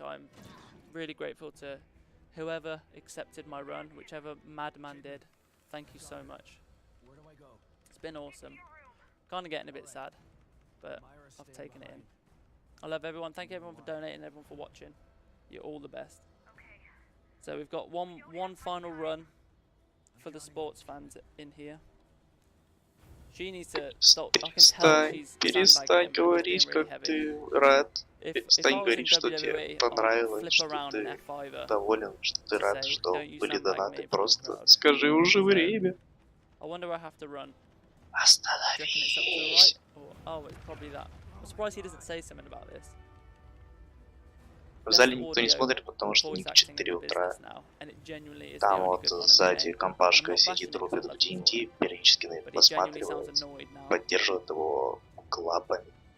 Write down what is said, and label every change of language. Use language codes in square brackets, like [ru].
[en] I'm really grateful to whoever accepted my run, whichever madman did. Thank you so much. It's been awesome. Kind of getting a bit sad, but I've taken it in. I love everyone. Thank you everyone for donating, everyone for watching. You're all the best. So we've got one final run for the sports fans in here. She needs to stop. I can tell she's [ru] перестань говорить, как ты рад. Перестань говорить, что тебе понравилось, что ты доволен, что ты рад, что были донаты. Просто скажи уже время. [en] I wonder where I have to run. [ru] Остановись. [en] Oh, it's probably that. I'm surprised he doesn't say something about this. [ru] В зале никто не смотрит, потому что не 4 утра. Там вот сзади компашка сидит, рубит в D&D, периодически посматривает, поддерживает его клапами.